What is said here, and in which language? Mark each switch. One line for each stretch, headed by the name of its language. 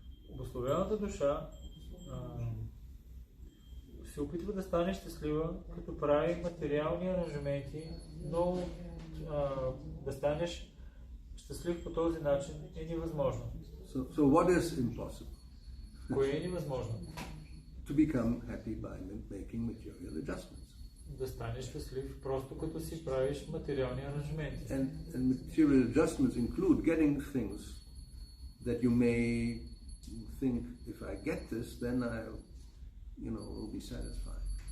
Bulgarian: Обусловената душа се опитва да стане щастлива, като прави материални аранжаменти, но да станеш щастлив по този начин е невъзможно.
English: So what is impossible?
Bulgarian: Кое е невъзможно?
English: To become happy by making material adjustments.
Bulgarian: Да станеш щастлив просто като си правиш материални аранжаменти.
English: And material adjustments include getting things that you may think, if I get this, then I, will be satisfied.